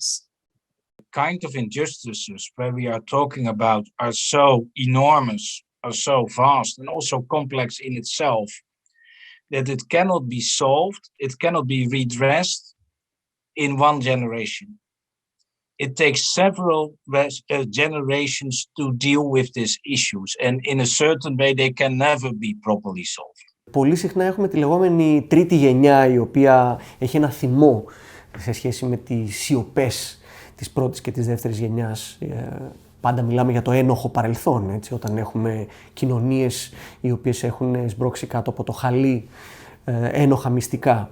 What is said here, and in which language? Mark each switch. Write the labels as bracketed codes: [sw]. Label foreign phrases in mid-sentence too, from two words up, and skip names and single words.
[en] Kind of injustices where we are talking about are so enormous, are so vast, and also complex in itself, that it cannot be solved, it cannot be redressed in one generation. It takes several generations to deal with these issues, and in a certain way they can never be properly solved. [el] Πολύ συχνά έχουμε τη λεγόμενη τρίτη γενιά, η οποία έχει ένα θυμό σε σχέση με τις σιωπές της πρώτης και της δεύτερης γενιάς. Πάντα μιλάμε για το ένοχο παρελθόν, έτσι, όταν έχουμε κοινωνίες οι οποίες έχουν σμπρώξει κάτω από το χαλί ένοχα μυστικά.